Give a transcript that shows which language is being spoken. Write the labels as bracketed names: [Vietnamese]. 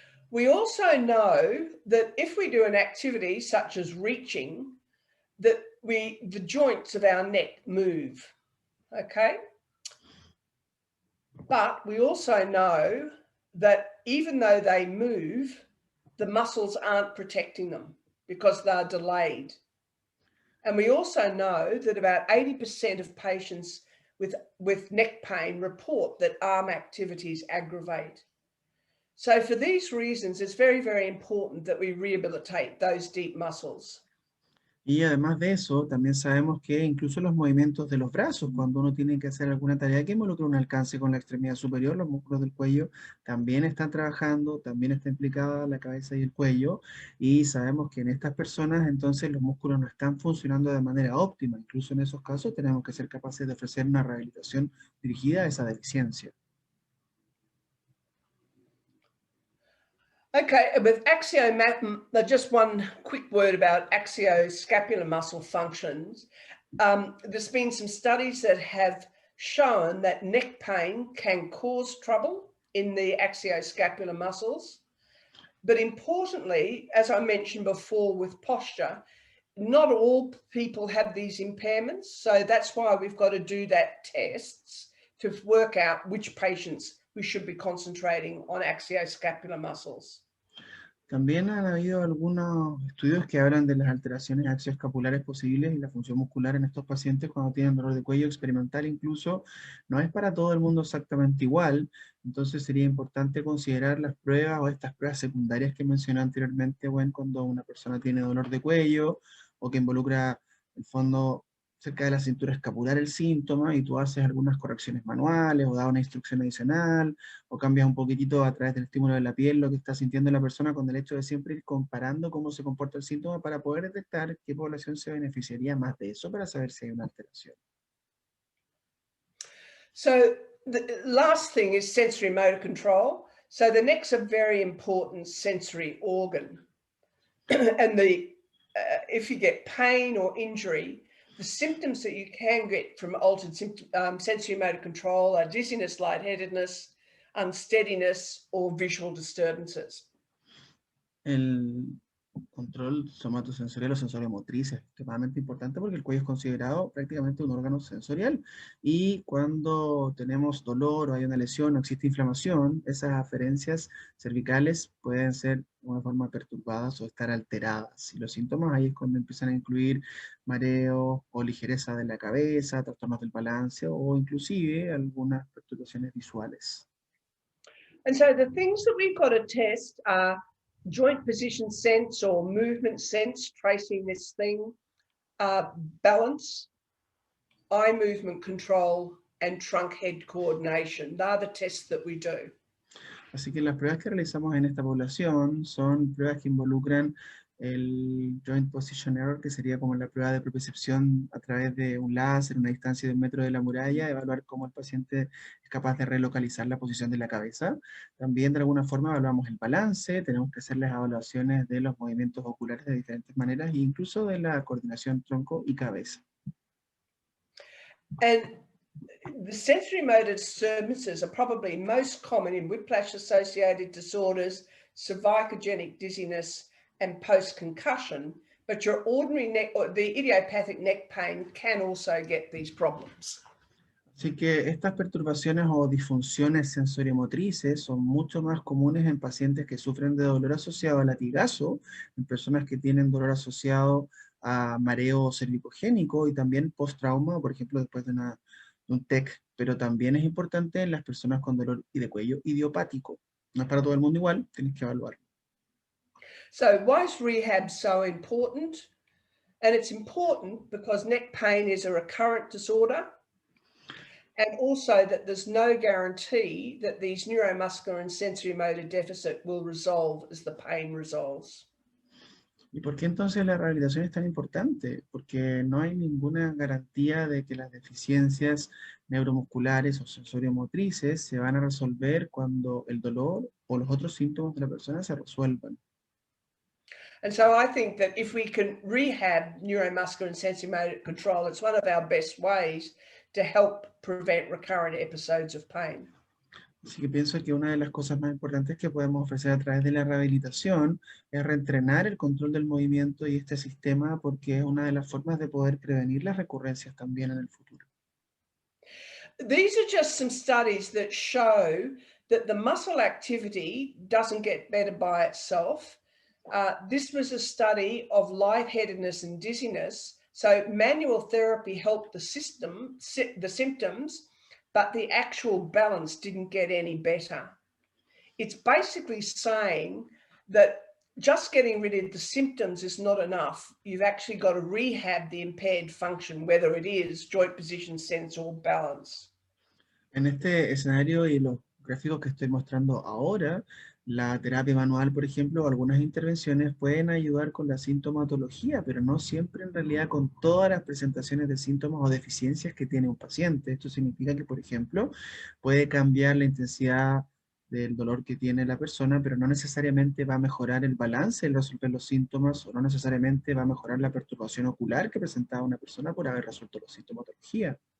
[English] We also know that if we do an activity such as reaching, that the joints of our neck move, okay? But we also know that even though they move, the muscles aren't protecting them because they're delayed. And we also know that about 80% of patients with neck pain report that arm activities aggravate. So for these reasons, it's very, very important that we rehabilitate those deep muscles. [Spanish] Y además de eso, también sabemos que incluso los movimientos de los brazos, cuando uno tiene que hacer alguna tarea que involucre un alcance con la extremidad superior, los músculos del cuello también están trabajando, también está implicada la cabeza y el cuello, y sabemos que en estas personas entonces los músculos no están funcionando de manera óptima. Incluso en esos casos tenemos que ser capaces de ofrecer una rehabilitación dirigida a esa deficiencia. [English] Okay, with just one quick word about axioscapular muscle functions. There's been some studies that have shown that neck pain can cause trouble in the axioscapular muscles. But importantly, as I mentioned before with posture, not all people have these impairments. So that's why we've got to do that tests to work out which patients we should be concentrating on axioscapular muscles. [Spanish] También han habido algunos estudios que hablan de las alteraciones axioescapulares posibles y la función muscular en estos pacientes cuando tienen dolor de cuello experimental incluso. No es para todo el mundo exactamente igual, entonces sería importante considerar las pruebas o estas pruebas secundarias que mencioné anteriormente, Gwen, cuando una persona tiene dolor de cuello o que involucra, en el fondo, cerca de la cintura escapular el síntoma y tú haces algunas correcciones manuales o das una instrucción adicional o cambias un poquitito a través del estímulo de la piel lo que está sintiendo la persona con el hecho de siempre ir comparando cómo se comporta el síntoma para poder detectar qué población se beneficiaría más de eso para saber si hay una alteración. [English] So the last thing is sensory motor control. So the neck's a very important sensory organ. And if you get pain or injury, the symptoms that you can get from altered sensory motor control are dizziness, lightheadedness, unsteadiness, or visual disturbances. [Spanish] El control somatosensorial o sensoriomotriz es extremadamente importante porque el cuello es considerado prácticamente un órgano sensorial. Y cuando tenemos dolor o hay una lesión o existe inflamación, esas aferencias cervicales pueden ser de una forma perturbadas o estar alteradas. Y los síntomas ahí es cuando empiezan a incluir mareo o ligereza de la cabeza, trastornos del balance o inclusive algunas perturbaciones visuales. [English] And so the things that we've got to test are joint position sense or movement sense, tracing this thing, balance, eye movement control, and trunk head coordination. They're the tests that we do. [Spanish] Así que las pruebas que realizamos en esta población son pruebas que involucran el Joint Position Error, que sería como la prueba de propiocepción a través de un láser, una distancia de 1 metro de la muralla, evaluar cómo el paciente es capaz de relocalizar la posición de la cabeza. También de alguna forma evaluamos el balance, tenemos que hacer las evaluaciones de los movimientos oculares de diferentes maneras e incluso de la coordinación tronco y cabeza. [English] And the sensory motor disturbances are probably most common in whiplash-associated disorders, cervicogenic dizziness, and post-concussion, but your ordinary neck or the idiopathic neck pain can also get these problems. [Spanish] Así que estas perturbaciones o disfunciones sensoriomotrices son mucho más comunes en pacientes que sufren de dolor asociado a latigazo, en personas que tienen dolor asociado a mareo cervicogénico y también post-trauma, por ejemplo, después de un TEC, pero también es importante en las personas con dolor de cuello idiopático. No es para todo el mundo igual, tienes que evaluarlo. [English] So why is rehab so important? And it's important because neck pain is a recurrent disorder, and also that there's no guarantee that these neuromuscular and sensory motor deficit will resolve as the pain resolves. [Spanish] ¿Y por qué entonces la rehabilitación es tan importante? Porque no hay ninguna garantía de que las deficiencias neuromusculares o sensoriomotrices se van a resolver cuando el dolor o los otros síntomas de la persona se resuelvan. [English] And so I think that if we can rehab neuromuscular and sensory motor control, it's one of our best ways to help prevent recurrent episodes of pain. [Spanish] Así que pienso que una de las cosas más importantes que podemos ofrecer a través de la rehabilitación es reentrenar el control del movimiento y este sistema, porque es una de las formas de poder prevenir las recurrencias también en el futuro. [English] These are just some studies that show that the muscle activity doesn't get better by itself. This was a study of lightheadedness and dizziness. So manual therapy helped the symptoms, but the actual balance didn't get any better. It's basically saying that just getting rid of the symptoms is not enough. You've actually got to rehab the impaired function, whether it is joint position, sense, or balance. [Spanish] En este escenario y los gráficos que estoy mostrando ahora, la terapia manual, por ejemplo, o algunas intervenciones pueden ayudar con la sintomatología, pero no siempre en realidad con todas las presentaciones de síntomas o deficiencias que tiene un paciente. Esto significa que, por ejemplo, puede cambiar la intensidad del dolor que tiene la persona, pero no necesariamente va a mejorar el balance al resolver los síntomas, o no necesariamente va a mejorar la perturbación ocular que presentaba una persona por haber resuelto la sintomatología.